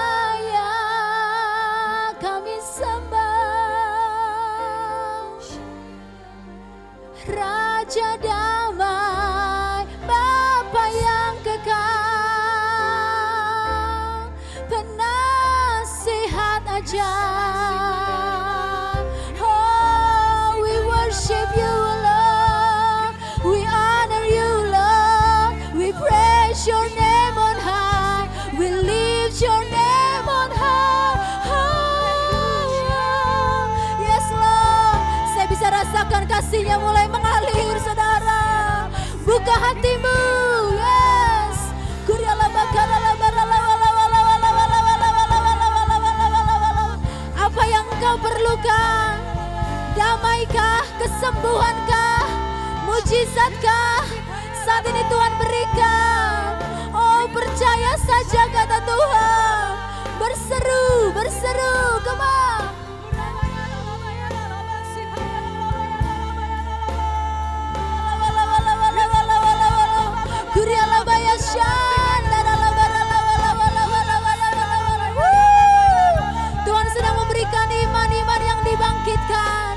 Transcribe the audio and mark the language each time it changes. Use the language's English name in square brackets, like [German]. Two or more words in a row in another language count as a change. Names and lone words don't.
[Indonesian] layak kami sembah, Raja damai, Bapa yang kekal, penasihat ajaib. [English] Oh, we worship You, Lord. We honor You, Lord. We praise Your name on high. We lift Your name on high. Oh, yes, Lord. [Indonesian] Saya bisa rasakan kasih-Nya mulai mengalir, saudara. Buka hatimu, yes. Apa yang engkau perlukan? Damaikah, kesembuhankah, mujizatkah? Saat ini Tuhan berikan. Oh, percaya saja kata Tuhan. Berseru, berseru, [English] come on. [Indonesian] Tuhan sedang memberikan iman-iman yang dibangkitkan.